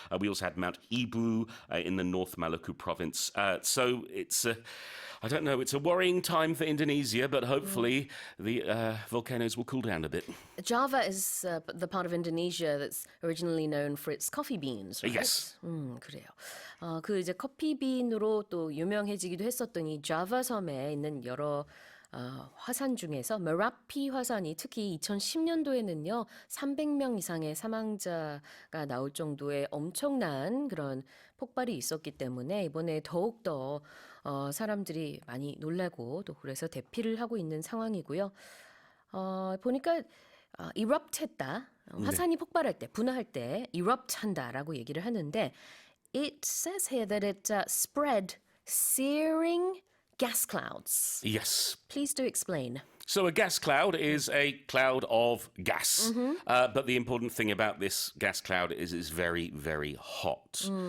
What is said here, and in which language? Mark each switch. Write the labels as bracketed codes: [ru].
[en] We also had Mount Ibu in the North Maluku province. So it's I don't know, it's a worrying time for Indonesia, but hopefully the volcanoes will cool down a bit. Java is the part of Indonesia that's originally known for its coffee beans, right? Yes. [ko] 그래요. 그 이제 커피 빈으로 또 유명해지기도 했었던 이 자바 섬에 있는 여러 화산 중에서 메라피 화산이 특히 2010년도에는요 300명 이상의 사망자가 나올 정도의 엄청난 그런 폭발이 있었기 때문에 이번에 더욱더 사람들이 많이 놀라고 또 그래서 대피를 하고 있는 상황이고요. 보니까 erupt했다. 화산이 폭발할 때, 분화할 때 erupt 한다라고 얘기를 하는데 [en] it says here that it spread searing gas clouds. Yes. Please do explain. So a gas cloud is a cloud of gas. But the important thing about this gas cloud is it's very, very hot.